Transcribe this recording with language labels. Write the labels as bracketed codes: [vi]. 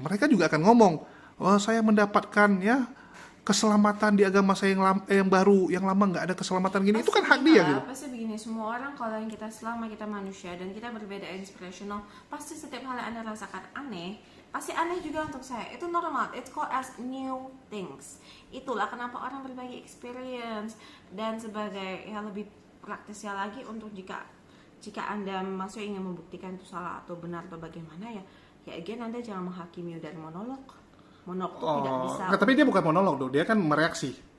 [id] Mereka juga akan ngomong, oh saya mendapatkan ya keselamatan di agama saya yang baru, yang lama nggak ada keselamatan gini. Itu kan hak dia gitu. Pasti begini, semua orang kalau yang kita selama kita manusia dan kita berbeda inspirational, pasti setiap hal yang Anda rasakan aneh, pasti aneh juga untuk saya. Itu normal. [en] It's called as new things. [id] Itulah kenapa orang berbagi experience, dan sebagai yang lebih praktisnya lagi, untuk jika Anda maksudnya ingin membuktikan itu salah atau benar atau bagaimana, ya again Anda jangan menghakimi dari monolog. Monolog itu tidak bisa. Tapi dia bukan monolog dong, dia kan mereaksi.